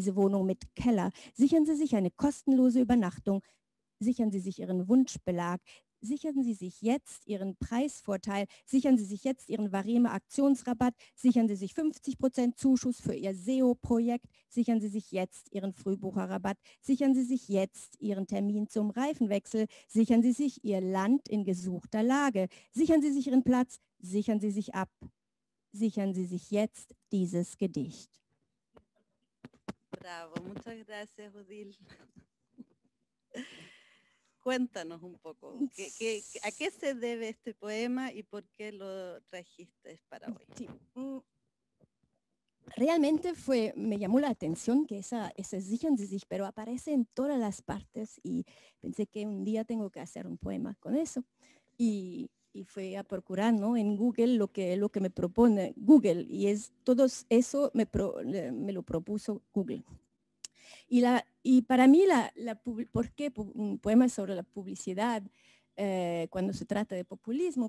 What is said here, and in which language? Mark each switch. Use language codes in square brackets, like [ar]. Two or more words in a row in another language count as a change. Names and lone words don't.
[de] diese Wohnung mit Keller, sichern Sie sich eine kostenlose Übernachtung, sichern Sie sich Ihren Wunschbelag, sichern Sie sich jetzt Ihren Preisvorteil, sichern Sie sich jetzt Ihren Vareme-Aktionsrabatt, sichern Sie sich 50% Zuschuss für Ihr SEO-Projekt, sichern Sie sich jetzt Ihren Frühbucherrabatt, sichern Sie sich jetzt Ihren Termin zum Reifenwechsel, sichern Sie sich Ihr Land in gesuchter Lage, sichern Sie sich Ihren Platz, sichern Sie sich ab, sichern Sie sich jetzt dieses Gedicht. [es] Bravo, muchas gracias, Odile. Cuéntanos un poco, ¿a qué se debe este poema y por qué lo trajiste para hoy? Sí. Realmente me llamó la atención que ese [de] sichern Sie sich, [es] pero aparece en todas las partes, y pensé que un día tengo que hacer un poema con eso. Y fui a procurar, ¿no?, en Google lo que me propone Google, y todo eso me lo propuso Google. Y para mí, ¿por qué un poema sobre la publicidad cuando se trata de populismo?